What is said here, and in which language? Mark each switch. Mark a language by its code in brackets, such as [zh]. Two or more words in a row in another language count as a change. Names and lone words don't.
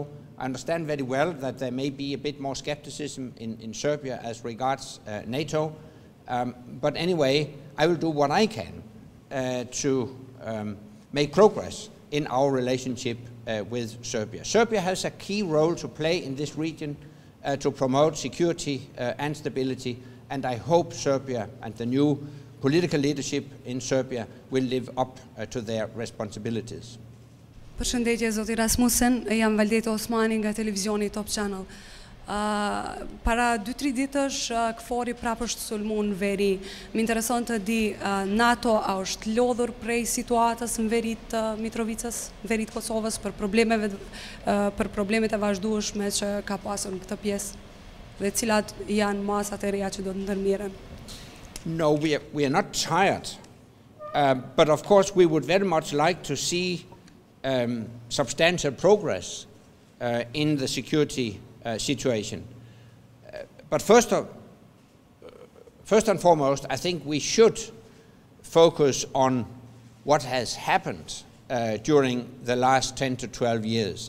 [en] I understand very well that there may be a bit more skepticism in Serbia as regards NATO, but anyway, I will do what I can to make progress in our relationship with Serbia. Serbia has a key role to play in this region to promote security and stability, and I hope Serbia and the new political leadership in Serbia will live up to their responsibilities. [sq] Përshëndetje, zoti Rasmussen, jam Valdeta Osmani nga televizioni Top Channel. Para 2-3 ditësh KFOR-i prapë është sulmuar në veri. Më intereson të di NATO a është lodhur prej situatës në verit të Mitrovicës, në verit Kosovës për problemet e vazhdueshme që ka pasur në këtë pjesë dhe cilat janë masat e reja që do të ndërmirren. [en] No, we are not tired, but of course we would very much like to see substantial progress in the security situation. But first and foremost, I think we should focus on what has happened during the last 10 to 12 years.